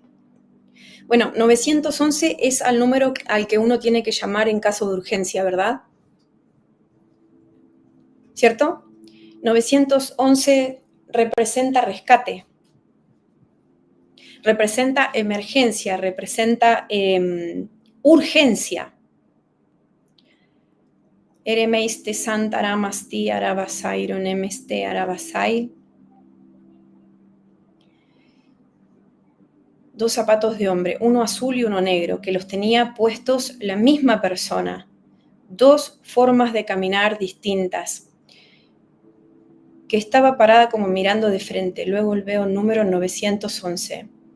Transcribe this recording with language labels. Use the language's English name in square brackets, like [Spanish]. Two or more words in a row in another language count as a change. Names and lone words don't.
[Spanish] Bueno, 911 es el número al que uno tiene que llamar en caso de urgencia, ¿verdad? ¿Cierto? 911 representa rescate, representa emergencia, representa urgencia. Eremeiste santaramasti arabasairon emeste arabasai. 2 zapatos de hombre, uno azul y uno negro, que los tenía puestos la misma persona. 2 formas de caminar distintas, que estaba parada como mirando de frente. Luego veo el número 911.